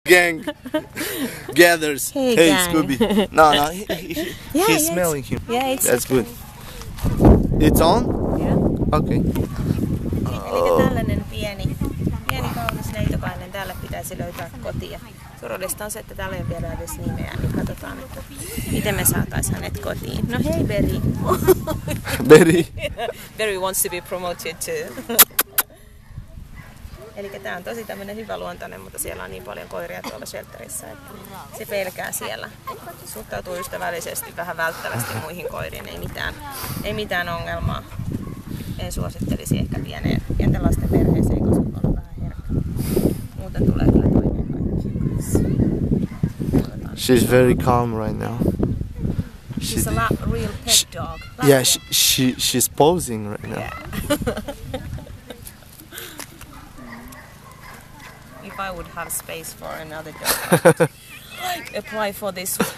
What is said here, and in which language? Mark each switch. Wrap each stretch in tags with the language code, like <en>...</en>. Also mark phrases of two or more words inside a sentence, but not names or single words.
<en>Gang gathers. Hey, Hey gang. Scooby. No, Yeah, he's yeah, smelling him. Yeah, it's That's okay. good. It's on? Yeah. Okay.</en> <fi>Eli tällainen pieni kaunis neitokainen täällä pitäisi löytää kotia. Surullista on se, että täällä ei ole vielä edes nimeä, niin katsotaan, että miten me saatais hänet kotiin. No hei Berry. Berry.</fi> <en>Berry wants to be promoted too.</en> <fi>Eli tää on tosi tämmönen hyvä luontainen, mutta siellä on niin paljon koiria tuolla shelterissä, että se pelkää siellä. Suhtautuu ystävällisesti, vähän välttävästi muihin koiriin, ei mitään ongelmaa. En suosittelisi ehkä pienten lasten perheeseen, koska on vähän herkkä. Muuten tulee kyllä toimeen kaikkien kanssa.</fi> <en>She's very calm right now. She's a real pet dog. Yeah, she's posing right now. Yeah. If I would have space for another dog, I would apply for this one.</en>